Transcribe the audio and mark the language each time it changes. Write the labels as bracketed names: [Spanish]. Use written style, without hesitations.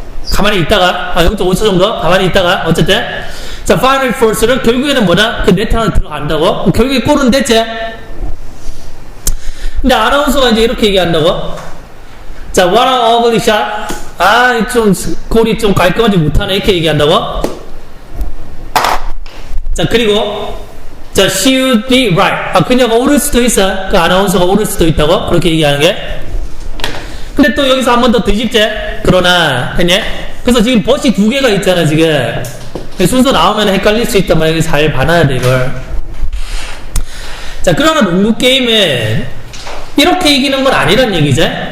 [Korean] 가만히 있다가, 0.5초 정도? 가만히 있다가, 어쨌든. 자, [English] final force [Korean] 를 결국에는 그 네트 안에 들어간다고? 결국에 골은 됐지? 근데 아나운서가 이제 이렇게 얘기한다고? [English] 자, what an ugly shot. [Korean] 아, 골이 좀 깔끔하지 못하네. 이렇게 얘기한다고? 자, 그리고, 자, [English] she would be right. [Korean] 그녀가 옳을 수도 있어. 그 아나운서가 옳을 수도 있다고? 그렇게 얘기하는 게. 근데 또 여기서 한 번 더 뒤집재. 그러나, 했냐? 그래서 지금 버시 두 개가 있잖아, 지금. 순서 나오면 헷갈릴 수 있단 말이야. 잘 봐놔야 돼, 이걸. 자, 그러나 농구 게임은 이렇게 이기는 건 아니란 얘기지?